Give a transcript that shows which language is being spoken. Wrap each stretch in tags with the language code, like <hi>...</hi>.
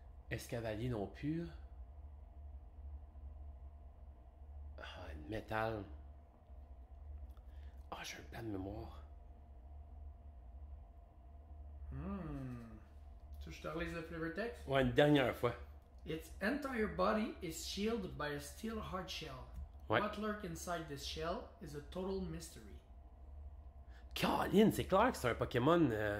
<fr>Escavalier non plus. Ah, métal. Ah, j'ai un plan de mémoire. Tu veux que je te relise le flavor text? Ouais, une dernière fois.</fr> <en>Its entire body is shielded by a steel hard shell.</en> <fr>Ouais.</fr> <en>What lurk inside this shell is a total mystery.</en> <fr>Caroline, c'est clair que c'est un Pokémon.</fr>